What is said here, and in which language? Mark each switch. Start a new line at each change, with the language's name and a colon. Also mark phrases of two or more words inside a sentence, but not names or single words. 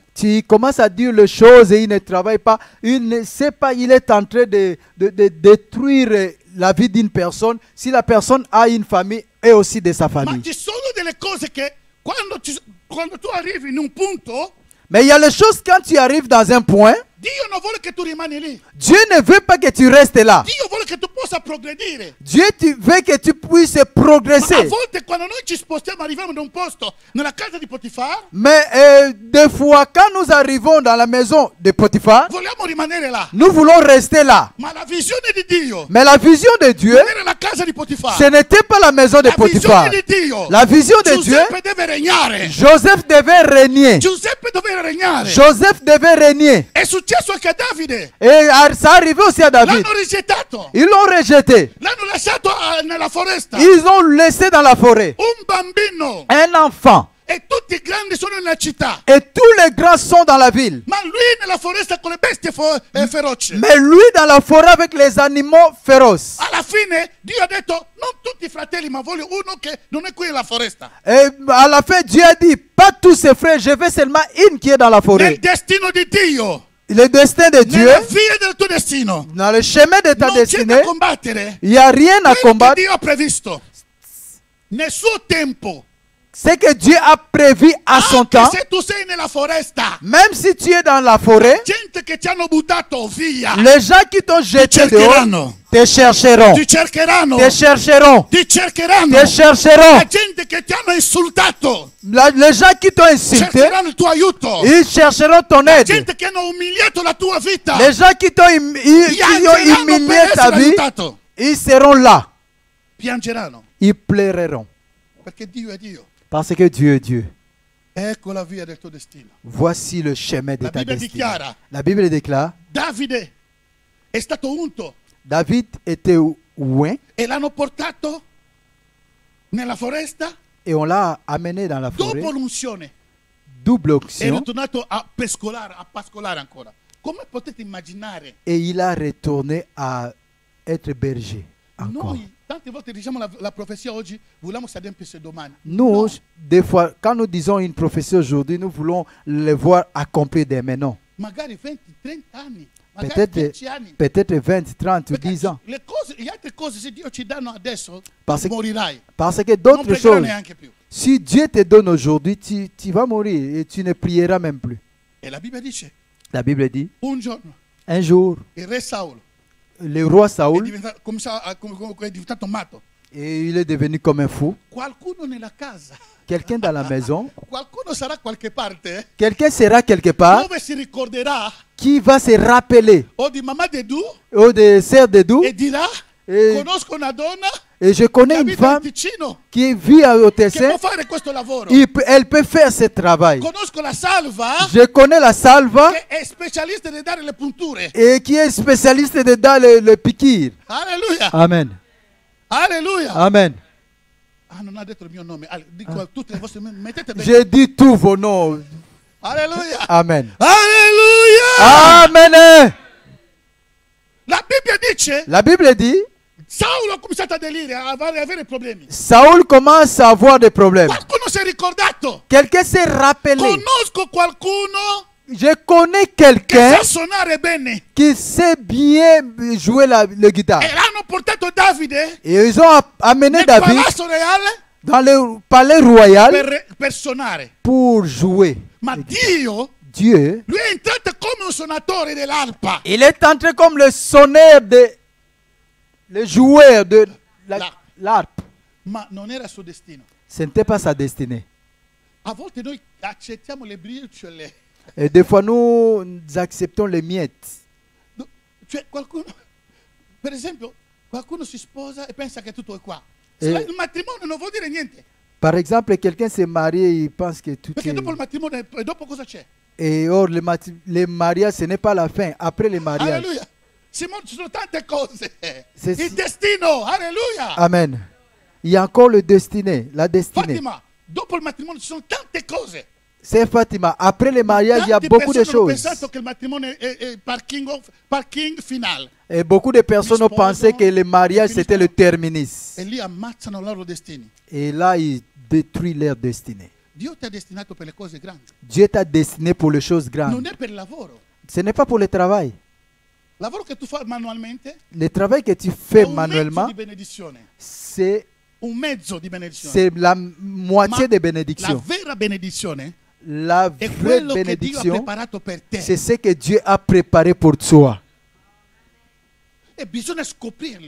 French: Tu commences à dire les choses et il ne travaille pas. Il ne sait pas, il est en train de détruire la vie d'une personne. Si la personne a une famille et aussi de sa
Italian: Ma
French: famille.
Italian: ci sono delle cose che quando tu arrivi in un punto,
French: Mais il y a les choses quand tu arrives dans un point,
Italian: Dio non vuole che tu rimani lì.
French: Dieu ne veut pas que tu restes là.
Italian: Dio vuole che tu possa progredire.
French: Dieu veut que tu puisses
Italian: Ma a
French: progresser.
Italian: volte quando noi ci spostiamo, arriviamo da un posto nella casa di Potifar,
French: Mais des fois, quand nous arrivons dans la maison de Potiphar,
Italian: vogliamo rimanere là.
French: nous voulons rester là.
Italian: Ma la visione di Dio
French: Mais la vision de Dieu,
Italian: non era la casa di Potifar.
French: ce n'était pas la maison de
Italian: La
French: Potiphar.
Italian: visione di Dio.
French: La vision de Dieu,
Italian: Giuseppe deve regnare.
French: Joseph devait régner.
Italian: Giuseppe doveva regnare.
French: Joseph devait régner.
Italian: È successo anche a Davide.
French: Et ça arrivait aussi à David.
Italian: L'hanno rigettato.
French: Ils l'ont rejeté.
Italian: L'hanno lasciato nella foresta.
French: Ils l'ont laissé dans la forêt.
Italian: Un bambino.
French: Un enfant.
Italian: E tutti i grandi sono nella città.
French: Et tous les grands sont dans la ville.
Italian: Ma lui nella foresta con le bestie feroci.
French: Mais lui dans la forêt avec les animaux féroces.
Italian: Alla fine Dio ha detto non tutti i fratelli, ma voglio uno che non è qui nella foresta.
French: Et à la fin, Dieu a dit, pas tous ses frères, je veux seulement une qui est dans la
Italian: Nel
French: forêt.
Italian: destino di Dio,
French: Le destin de Dieu,
Italian: nella via del tuo destino,
French: dans le chemin de ta
Italian: non c'è da
French: destinée,
Italian: combattere.
French: il n'y a rien à
Italian: Quello che
French: combattre.
Italian: Dio ha previsto nel suo tempo.
French: Ce que Dieu a prévu à son
Italian: Anche
French: temps,
Italian: se tu sei nella foresta,
French: même si tu es dans la forêt,
Italian: gente che ti hanno buttato via,
French: les gens qui t'ont jeté dehors
Italian: cercheranno,
French: te chercheront.
Italian: ti cercheranno,
French: Te chercheront.
Italian: ti cercheranno.
French: Te chercheront.
Italian: La gente che ti hanno insultato
French: Les gens qui t'ont insulté,
Italian: cercheranno il tuo aiuto.
French: ils chercheront ton
Italian: La
French: aide.
Italian: gente che hanno umiliato la tua vita,
French: Les gens qui t'ont
Italian: piangeranno
French: humilié
Italian: per
French: ta
Italian: essere
French: vie,
Italian: aiutato.
French: ils seront là.
Italian: Piangeranno,
French: Ils pleureront.
Italian: perché Dio è Dio.
French: Parce que Dieu est Dieu.
Italian: Ecco la via del tuo destino.
French: Voici le chemin de
Italian: La
French: ta
Italian: Bibbia
French: destinée.
Italian: dichiara,
French: La Bible déclare,
Italian: Davide è stato unto
French: David était loin
Italian: e l'hanno portato nella foresta.
French: et on l'a amené dans la forêt.
Italian: Dopo l'unzione
French: Double
Italian: è
French: onction.
Italian: ritornato a pascolare ancora. Come potete immaginare?
French: Et il a retourné à être berger. Encore.
Italian: Noi tante volte diciamo la profezia oggi, vogliamo si adempisse domani.
French: Nous,
Italian: No,
French: des fois, quand nous disons une prophétie aujourd'hui, nous voulons le voir accompli demain. Non.
Italian: magari 20, 30 anni, magari
French: Peut-être
Italian: 10 anni.
French: peut-être 20, 30 ou
Italian: Perché
French: 10 ans.
Italian: le altre cose se Dio ci danno adesso,
French: Parce-
Italian: morirai.
French: Parce que
Italian: Non
French: d'autres
Italian: pregherai
French: choses,
Italian: neanche più.
French: si Dieu te donne aujourd'hui, tu vas mourir et tu ne prieras même plus.
Italian: E la Bibbia dice,
French: La Bible dit,
Italian: un giorno
French: un jour,
Italian: il re Saulo
French: le roi Saoul,
Italian: è diventato matto.
French: et il est devenu comme un fou.
Italian: Qualcuno nella casa,
French: Quelqu'un dans la maison,
Italian: qualcuno sarà a qualche parte
French: quelqu'un sera quelque part
Italian: dove si ricorderà
French: qui va se rappeler
Italian: o di mamma Dedù
French: ou de sœur de Dou.
Italian: e dirà,
French: Et,
Italian: conosco una donna
French: et je
Italian: che
French: connais une
Italian: abita a
French: femme
Italian: Ticino
French: qui vit au
Italian: che
French: Tessin.
Italian: può fare questo lavoro.
French: Elle peut faire ce travail.
Italian: Conosco la salva
French: Je connais la salva
Italian: che è specialista di dare le punture.
French: et qui est spécialiste dans le piqûre.
Italian: Alleluia,
French: Amen.
Italian: alleluia.
French: Amen.
Italian: Ah, non ha detto il mio nome. Dico a tutte le vostre, mettete bene.
French: J'ai dit tous vos noms.
Italian: Alleluia,
French: Amen.
Italian: alleluia.
French: Amen.
Italian: La Bibbia dice,
French: La Bible dit,
Italian: Saulo ha cominciato a delire, a avere problemi.
French: Saoul commence à avoir des problèmes.
Italian: Qualcuno si è ricordato.
French: Quelqu'un s'est rappelé.
Italian: Conosco qualcuno
French: Je connais
Italian: che
French: quelqu'un
Italian: sa suonare bene.
French: qui sait bien jouer le guitare.
Italian: E l'hanno portato Davide
French: Et ils ont amené
Italian: nel
French: David
Italian: palazzo reale
French: dans le palais royal
Italian: per suonare.
French: pour jouer.
Italian: Ma Dio,
French: Dieu,
Italian: lui è entrato come un suonatore dell'arpa.
French: il est entré comme le sonneur le joueur de l'harpe.
Italian: Ma non era il suo destino.
French: Ce n'était pas sa destinée.
Italian: A volte noi accettiamo le briciole.
French: Et des fois, nous acceptons les miettes.
Italian: Cioè qualcuno, per esempio, qualcuno si sposa e pensa che tutto è qua. Eh. Il matrimonio non vuol dire niente.
French: Par exemple, quelqu'un s'est marié, il pense que tout
Italian: Perché
French: est...
Italian: dopo il matrimonio, e dopo cosa c'è?
French: Et or, les mariages, ce n'est pas la fin. Après les mariages.
Italian: Alleluia. Simone, ci sono tante cose.
French: C'est-
Italian: Il destino, alleluia.
French: Amen. Il y a encore le destiné, la destinée.
Italian: Fatima, dopo il matrimonio ci sono tante cose.
French: C'est Fatima. Après les mariages, il y a
Italian: Tante
French: beaucoup de
Italian: persone hanno
French: choses.
Italian: pensato che il matrimonio è parking finale.
French: Et beaucoup de personnes ont pensé que le mariage, c'était le terminus.
Italian: E lì ammazzano i loro destini.
French: Et là, ils détruisent leur destinée.
Italian: Dio ti ha destinato per le cose grandi.
French: Dieu t'a destiné pour les choses
Italian: Non
French: grandes.
Italian: è per il lavoro.
French: Ce n'est pas pour le travail.
Italian: Il lavoro che tu fai manualmente
French: Le travail que tu
Italian: è
French: fais
Italian: un mezzo
French: manuellement,
Italian: di benedizione.
French: c'est
Italian: Un mezzo di benedizione.
French: la moitié Ma de la bénédiction.
Italian: vera benedizione
French: La
Italian: è
French: vraie
Italian: quello che Dio ha
French: bénédiction,
Italian: preparato per te.
French: c'est ce que Dieu a préparé pour toi.
Italian: E bisogna scoprirlo.